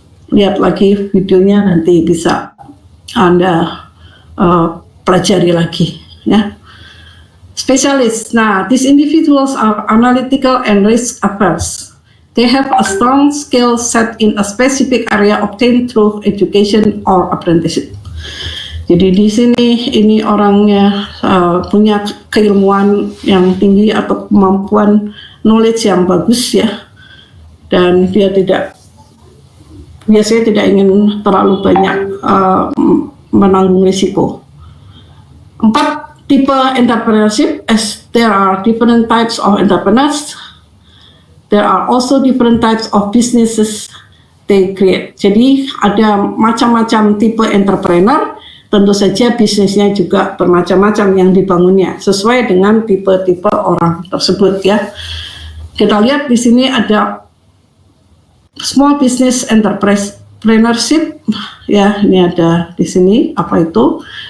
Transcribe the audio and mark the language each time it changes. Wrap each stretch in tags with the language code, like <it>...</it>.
<id>Lihat lagi videonya nanti bisa Anda pelajari lagi ya. Specialists.</id> <en>Nah, these individuals are analytical and risk averse. They have a strong skill set in a specific area obtained through education or apprenticeship.</en> <id>Jadi di sini ini orangnya punya keilmuan yang tinggi atau kemampuan knowledge yang bagus ya, dan dia biasanya tidak ingin terlalu banyak menanggung risiko. 4 tipe</id> <en>entrepreneurship, as there are different types of entrepreneurs. There are also different types of businesses they create.</en> <id>Jadi ada macam-macam tipe entrepreneur, tentu saja bisnisnya juga bermacam-macam yang dibangunnya sesuai dengan tipe-tipe orang tersebut ya. Kita lihat di sini ada</id> <en>small business entrepreneurship</en> <id>ya, ini ada di sini apa itu?</id>